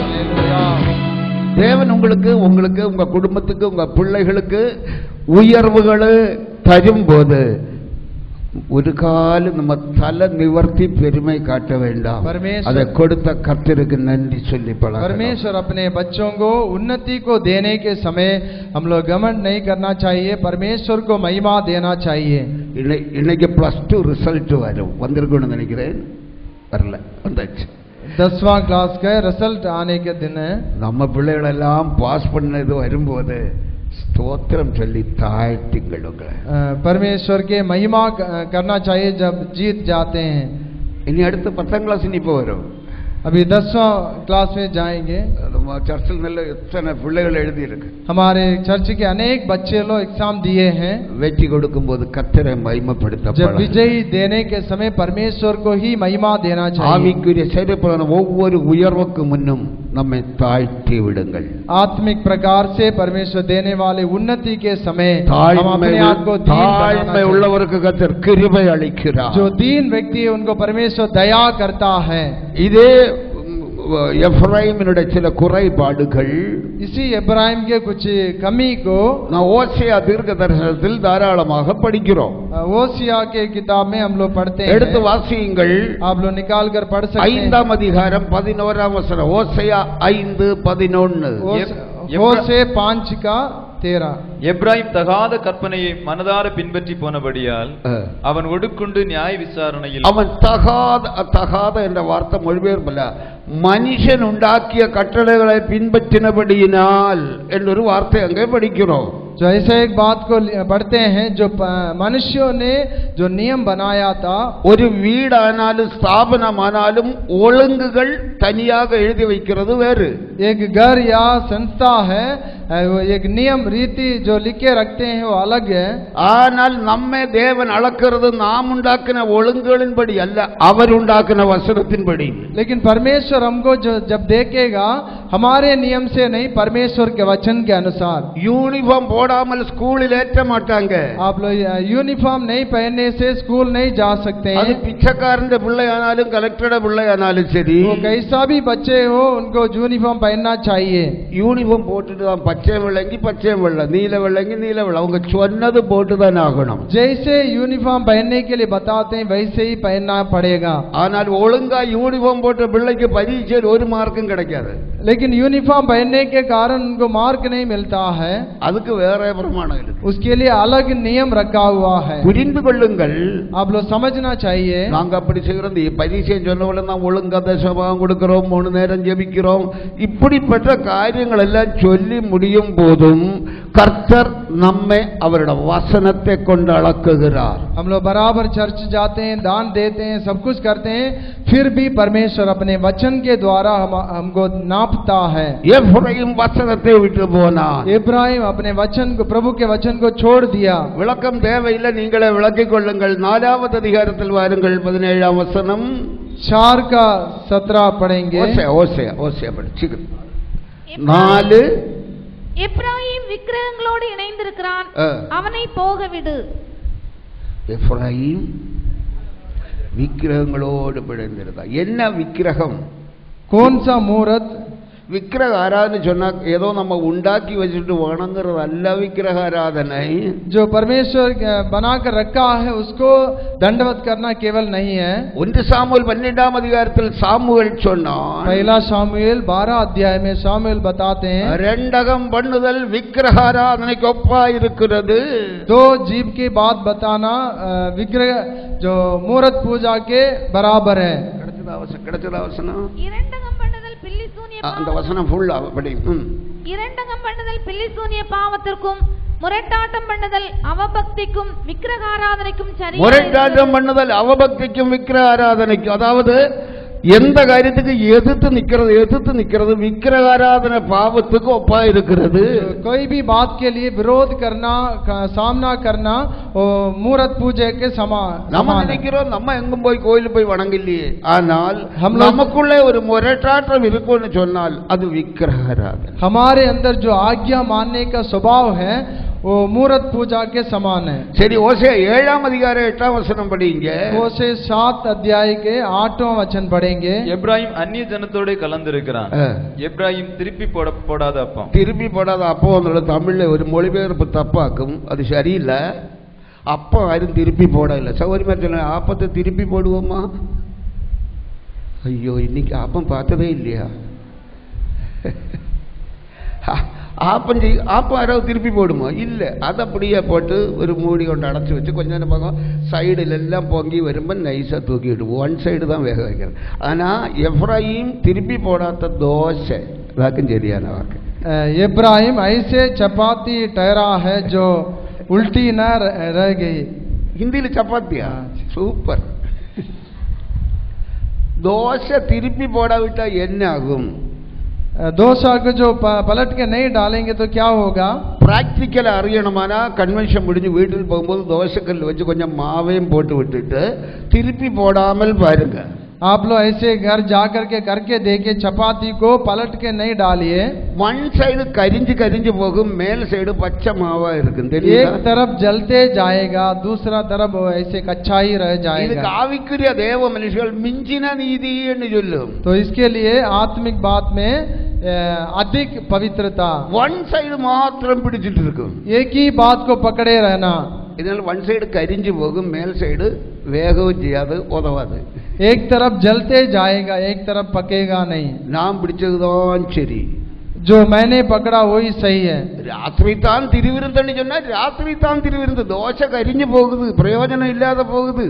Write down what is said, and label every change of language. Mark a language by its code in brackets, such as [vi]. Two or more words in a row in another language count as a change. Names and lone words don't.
[ta] தேவன் உங்களுக்கு உங்க குடும்பத்துக்கு உங்க பிள்ளைகளுக்கு உயர்வுகளை தரும்போது ஒரு காலம் நம்ம தலை நிவர்த்தி பெருமை காட்ட வேண்டாம். அதை கொடுத்த கர்த்தருக்கு நன்றி சொல்லி பழகணும். [hi] परमेश्वर अपने बच्चों को उन्नति को देने के समय हम लोग घमंड नहीं करना चाहिए, परमेश्वर को महिमा देना चाहिए. [ta] இன்னைக்கு +2 ரிசல்ட் வந்திருக்குன்னு நினைக்கிறேன். வரல, வந்தாச்சு. [hi] 10वां क्लास का रिजल्ट आने के दिन है. [ta] நம்ம பிள்ளைகள் எல்லாம் பாஸ் பண்ணது வரும்போது ஸ்தோத்திரம் சொல்லி தாழ்த்துங்கள் உங்களை. [hi] परमेश्वर के महिमा करना चाहिए जब जीत जाते हैं. [ta] இனி அடுத்து 10ஆம் கிளாஸ் இப்போ வரும். [hi] अभी 10वां क्लास में जाएंगे. [ta] சர்ச்சில் நல்ல எத்தனை பிள்ளைகள் எழுதி இருக்கு. [hi] हमारे चर्च के अनेक बच्चे लोग एग्जाम दिए हैं. [ta] வெற்றி கொடுக்கும்போது கர்த்தரை மகிமைப்படுத்த [hi] जब विजयी देने के समय परमेश्वर को ही महिमा देना चाहिए. [ta] ஆவிக்குரிய செயல்பாடான ஒவ்வொரு உயர்வுக்கு முன்னும் நம்மை தாழ்த்தி விடுங்கள். [hi] आत्मिक प्रकार से परमेश्वर देने वाले उन्नति के समय हम अपने आप को [ta] தாழ்மை உள்ளவருக்கு கர்த்தர் கிருபை அளிக்கிறார். [hi] जो दीन व्यक्ति है उनको परमेश्वर दया करता है. [ta] இதே எப்ராயிமினுடைய சில குறைபாடுகள், [hi] इसी इब्राहिम के कुछ कमी को [ta] நான் ஓசியா தீர்க்க தரிசனத்தில் தாராளமாக படிக்கிறோம். [hi] ओसिया के किताब में हम लोग पढ़ते हैं. [ta] எடுத்து வாசியுங்கள். [hi] आप लोग निकाल कर पढ़ सकते हैं. [ta] 5ஆம் அதிகாரம் 11ஆம் வசனம். ஓசியா 5:11. [hi] ओसे 5:13. [ta] எப்ராயிம் தகாத கற்பனையை மனதார பின்பற்றி போனபடியால் அவன் ஒடுக்குண்டு நியாய விசாரணையில். அவன் தகாத என்ற வார்த்தை மொழிபெயர்ப்பல்ல, மனுஷன் உண்டாக்கிய கட்டளைகளை பின்பற்றினபடியினால் என்றொரு வார்த்தை அங்கே படிக்கிறோம். [hi] जो ऐसे एक बात को पढ़ते हैं, जो मनुष्यों ने जो नियम बनाया था. [ta] ஒரு வீடானாலும் ஸ்தாபனமானாலும் ஒழுங்குகள் தனியாக எழுதி வைக்கிறது வேறு. [hi] एक घर या संस्था है, एक नियम रीति जो लिखे रखते हैं वो अलग है. [ta] ஆனால் நம்மை தேவன் அளக்கிறது நாம் உண்டாக்கின ஒழுங்குகளின்படி அல்ல, அவர் உண்டாக்கின வசனத்தின்படி. [hi] लेकिन परमेश्वर हमको जो जब देखेगा हमारे नियम से नहीं, परमेश्वर के वचन के अनुसार. [ta] யூனிஃபார்ம் போடாமல் ஸ்கூலில் ஏற்ற மாட்டாங்க. [hi] आप लोग यूनिफॉर्म नहीं पहनने से स्कूल नहीं जा सकते हैं. [ta] அது பிச்சைக்காரன் பிள்ளையானாலும் கலெக்டரோட பிள்ளையானாலும் சரி, [hi] वो कैसा भी बच्चे हो उनको यूनिफॉर्म पहनना चाहिए. [ta] யூனிஃபார்ம் போட்டுட்டு தான் பச்சை வெள்ளங்கி பச்சை வெள்ளை, நீல வெள்ளங்கி நீல வெள்ளை, அவங்க சொன்னது போட்டு தான் ஆகணும். [hi] जैसे यूनिफॉर्म पहनने के लिए बताते हैं वैसे ही पहनना पड़ेगा. [ta] ஆனால் ஒழுங்கா யூனிஃபார்ம் போட்ட பிள்ளைக்கு பரீட்சையில் ஒரு மார்க்கும் கிடைக்காது. [hi] लेकिन यूनिफॉर्म पहनने के कारण उनको मार्क नहीं मिलता है. [ta] அதுக்கு வேற பிரமாணம் இருக்கு. [hi] उसके लिए अलग नियम रखा हुआ है. [ta] புரிந்து கொள்ளுங்கள். [hi] आप लोग समझना चाहिए. [ta] நாங்க அப்படி செய்யறது பரீட்சை சொன்னவள நாம் ஒழுங்கா தசமம் கொடுக்கிறோம், 3 நேரம் ஜெபிக்கிறோம், இப்படிப்பட்ட காரியங்கள் எல்லாம் சொல்லி முடியும் போதும் கர்த்தர் நம்மை அவருடைய வசனத்தை கொண்டு அளக்குகிறார். [hi] हम लोग बराबर चर्च जाते हैं, दान देते हैं, सब कुछ करते हैं, फिर भी परमेश्वर अपने वचन के द्वारा हमको नापता है. [ta] எப்ராயிம் வசனத்தை விட்டு போனான். [hi] इब्राहिम अपने वचन को, प्रभु के वचन को छोड़ दिया. [ta] விளக்கம் தேவையில்லை, நீங்களே விளக்கிக் கொள்ளுங்கள். 4வது அதிகாரத்தில் வாருங்கள், 17ஆம் வசனம். [hi] 4:17 पढ़ेंगे. [ta] ஓசியா படிச்சுங்க. 4 எப்ராயிம் விக்கிரகங்களோடு இணைந்திருக்கிறான், அவனை போக விடு. எப்ராயிம் விக்கிரகங்களோடு பிணைந்திருந்தா. என்ன விக்கிரகம்? [hi] कौन सा मूर्त? [ta] விக்கிரக ஆராதனை சொன்னா ஏதோ நம்ம உண்டாக்கி வச்சுட்டு வணங்குறது அல்ல. விக்கிரக ஆராதனை [hi] जो परमेश्वर बनाकर रखा है उसको दंडवत करना केवल नहीं है. [ta] 1 சாமுவேல் 12ஆம் அதிகாரத்தில் சாமுவேல் சொன்னான். [hi] पहला शामुएल 12 अध्याय में शामुएल बताते हैं, [ta] ரெண்டகம் பண்ணுதல் விக்கிரக ஆராதனைக்கு ஒப்பா இருக்கிறது. [hi] 2 जीव की बात बताना विग्रह जो मूर्त पूजा के बराबर है. [ta] கிடைச்சதா வசனம்? இரண்டகம் பண்ணுதல் பில்லி சூனிய அந்த வசனம் ஃபுல்லா படி. இரண்டகம் பண்ணுதல் பில்லி சூனிய பாவத்திற்கும், முரட்டாட்டம் பண்ணுதல் அவபக்திக்கும் விக்கிரக ஆராதனைக்கும் சரி. முரட்டாட்டம் பண்ணுதல் அவபக்திக்கும் விக்கிரக ஆராதனைக்கும், அதாவது எந்த காரியத்துக்கு எதிர்த்து நிக்கிறது விக்கிரக ஆராதனை பாவத்துக்கு ஒப்பா இருக்கிறது. [hi] कोई भी बात के लिए विरोध करना, सामना करना वो मूर्त पूजा के समान. [ta] நம்ம நினைக்கிறோம் நம்ம எங்கும் போய் கோயிலுக்கு போய் வணங்கலையே, ஆனால் நமக்குள்ளே ஒரு முரட்டாட்டம் இருக்குன்னு சொன்னால் அது விக்கிரக ஆராதனை. [hi] हमारे अंदर जो आज्ञा मानने का स्वभाव है वो मूर्त पूजा के समान है। [ta] சரி, ஓசையா 7ஆம் அதிகாரம் 8ஆம் வசனம் படிங்க. [hi] ओसे 7 अध्याय के 8वां वचन पढ़ेंगे। [ta] எப்ராயிம் அந்நிய ஜனத்தோட கலந்திருக்கிறான். எப்ராயிம் திருப்பி போடாத அப்பம். திருப்பி போடாத அப்பம் வந்து தமிழ்ல ஒரு மொழிபெயர்ப்பு தப்பாக்கும், அது சரியில்லை. அப்பம் யாரும் திருப்பி போடல. சௌகரியமா சொல்ல, ஆப்பத்தை திருப்பி போடுவோமா? ஐயோ, இன்னைக்கு ஆப்பம் பார்த்ததே இல்லையா? ஆப்பம் யாராவது திருப்பி போடுமா? இல்லை. அதை அப்படியே போட்டு ஒரு மூடி கொண்டு அடைச்சி வச்சு கொஞ்ச நேரம் பார்க்கும், சைடில் எல்லாம் பொங்கி வரும்போது நைஸாக தூக்கிவிடுவோம். [en] one side [ta] தான் வேக வைக்கிறது. ஆனால் எப்ராயிம் திருப்பி போடாத தோசை, வாக்கும் சரியான வாக்கு. [hi] इब्राहिम ऐसे चपाती ठहरा है जो उल्टी न रह गई। [ta] ஹிந்தியில் சப்பாத்தியா? சூப்பர். தோசை திருப்பி போடாவிட்டா என்ன ஆகும்? [hi] डोसा को जो पलट के नहीं डालेंगे तो क्या होगा? [ta] பிராக்டிக்கல் அறியணுமானா கன்வென்ஷன் முடிஞ்சு வீட்டுக்கு போகும்போது தோசைக்கல் வச்சு கொஞ்சம் மாவையும் போட்டு விட்டுட்டு திருப்பி போடாமல் பாருங்க. [hi] आप लोग ऐसे घर जाकर के करके देखिए, चपाती को पलट के नहीं डालिए। [en] one side [ta] கரிஞ்சு கரிஞ்சு போகும், மேல் சைடு பச்சை மாவா இருக்கும். [hi] एक तरफ जलते जाएगा, दूसरा तरफ ऐसे कच्चा ही रह जाएगा। [ta] இதுக்கு ஆவிக்குரிய தேவ மனுஷர்கள் மிஞ்சின நீதின்னு சொல்லும். [hi] तो इसके लिए आत्मिक बात में अधिक पवित्रता, [en] one side [ta] மாத்திரம் பிடிச்சிட்டு இருக்கும், [hi] एक ही बात को पकड़े रहना। [ta] இதனால [en] one side [ta] கரிஞ்சு போகும், மேல் சைடு வேகவும் செய்யாது, உதவாது. [hi] एक तरफ जलते जाएगा, एक तरफ पकेगा नहीं। [ta] நாம் பிடிச்சதுதான் சரி, [hi] जो मैंने पकड़ा वही सही है। [ta] ராத்திரி தான் திருவிருந்தன்னு சொன்னா ராத்திரி தான் திருவிருந்து, தோசை கரிஞ்சு போகுது, பிரயோஜனம் இல்லாத போகுது.